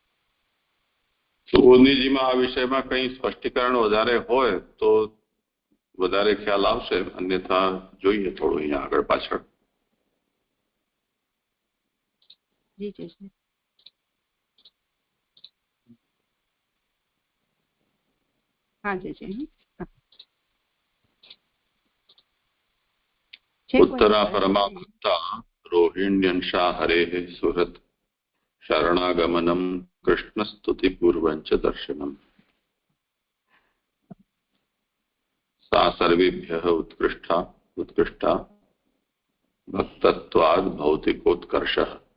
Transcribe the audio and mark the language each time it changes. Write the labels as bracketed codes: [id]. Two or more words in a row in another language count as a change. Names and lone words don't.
[gu] તો ઓનીજીમાં આ વિષયમાં કંઈ સ્પષ્ટીકરણ વધારે હોય તો વધારે ખ્યાલ આવશે, અન્યથા જોઈએ થોડું અહીંયા આગળ પાછળ. જી જશે. હા જશે. [sa] उत्तरा परमा भक्ता रोहिण्यंशा हरेः सुहृत् शरणागमनं कृष्णस्तुतिपूर्वं च दर्शनम्. सा सर्वेभ्यः उत्कृष्टा भक्तत्वाद् भौतिकोत्कर्षः.